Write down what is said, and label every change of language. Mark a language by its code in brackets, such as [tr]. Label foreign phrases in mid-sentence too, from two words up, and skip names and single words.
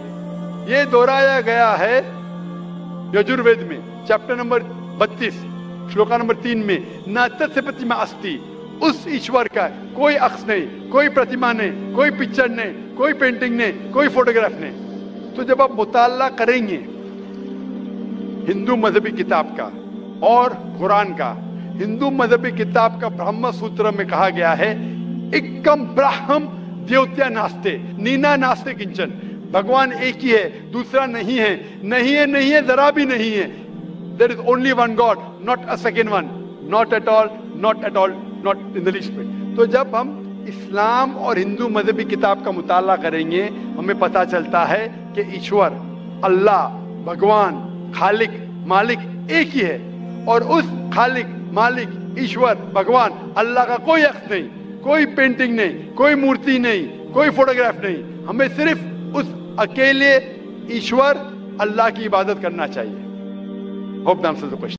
[ur] یہ دہرایا گیا ہے یجوروید میں چیپٹر نمبر 32 شلوکا نمبر 3 میں [sa] नात्य प्रतिमा अस्ति, [ur] اس ایشور کا کوئی عکس نہیں، کوئی پرتیما نہیں، کوئی پکچر نہیں، کوئی پینٹنگ نہیں، کوئی فوٹوگراف نہیں. تو جب آپ مطالعہ کریں گے ہندو مذہبی کتاب کا اور قرآن کا، ہندو مذہبی کتاب کا برہم سوتر میں کہا گیا ہے [sa] एकम् ब्रह्म द्वितीया नास्ते नेना नास्ते किंचन, [ur] بھگوان ایک ہی ہے، دوسرا نہیں ہے، نہیں ہے، نہیں ہے، ذرا بھی نہیں ہے. [en] There is only one God, not a second one, not at all, not at all, not in the least bit. [ur] تو جب ہم اسلام اور ہندو مذہبی کتاب کا مطالعہ کریں گے ہمیں پتا چلتا ہے کہ ایشور، اللہ، بھگوان، خالق، مالک ایک ہی ہے. اور اس خالق، مالک، ایشور، بھگوان، اللہ کا کوئی عکس نہیں، کوئی پینٹنگ نہیں، کوئی مورتی نہیں، کوئی فوٹوگراف نہیں. ہمیں صرف اس اکیلے ایشور اللہ کی عبادت کرنا چاہیے. [en] Hope that answers the question.